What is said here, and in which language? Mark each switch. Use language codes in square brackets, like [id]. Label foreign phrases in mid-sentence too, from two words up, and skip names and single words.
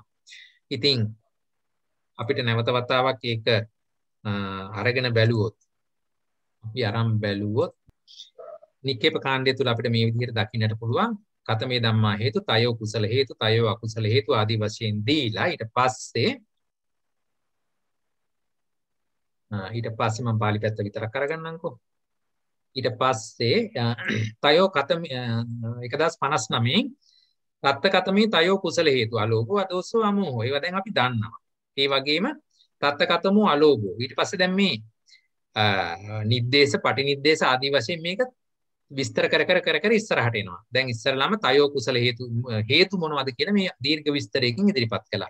[si] ඉතින් අපිට නැවත වතාවක් ඒක අරගෙන බැලුවොත් අපි අරන් බැලුවොත් නික්කේප කාණ්ඩය තුල අපිට මේ විදිහට දකින්නට පුළුවන් [pi] කතමේ ධම්මා හේතු, තයෝ කුසල හේතු, තයෝ අකුසල හේතු [si] ආදී වශයෙන් දීලා ඊට පස්සේ මම පාලි පැත්ත විතරක් අරගන්නම්කෝ. ඊට පස්සේ [pi] තයෝ කතම 1059 තත්ත කතමේ තයෝ කුසල හේතු අලෝභ අදෝසෝ අමෝහ [si] ඒවා දැන් අපි දන්නවා. ඒ වගේම [pi] තත්ත කතමෝ අලෝභෝ [si] ඊට පස්සේ දැන් මේ නිද්දේශ පටිනිද්දේශ ආදී වශයෙන් මේක විස්තර කර ඉස්සරහට එනවා. දැන් ඉස්සරලාම [pi] තයෝ කුසල හේතු [si] මොනවද කියන මේ දීර්ඝ විස්තරයකින් ඉදිරිපත් කළා.